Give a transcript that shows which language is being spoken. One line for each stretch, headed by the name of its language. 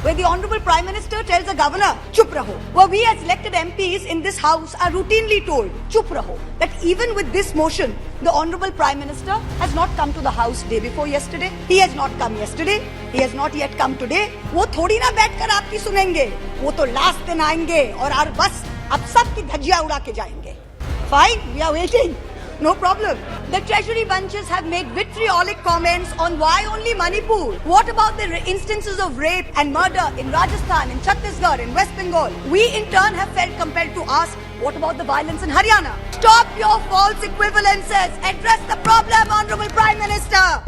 English: where the Honorable Prime Minister tells the Governor,
Hindi: chup raho.
English: Where we as elected MPs in this House are routinely told, chup raho, that even with this motion, the Honorable Prime Minister has not come to the House day before yesterday. He has not come yesterday. He has not yet come today.
Hindi: वो थोड़ी ना बैठकर आपकी सुनेंगे. वो तो last दिन आएंगे और बस अब सबकी धज्जियां उड़ा के जाएंगे.
English: Fine, we are waiting. No problem. The Treasury bunches have made vitriolic comments on why only Manipur. What about the instances of rape and murder in Rajasthan, in Chhattisgarh, in West Bengal? We in turn have felt compelled to ask, what about the violence in Haryana? Stop your false equivalences. Address the problem, Honorable Prime Minister.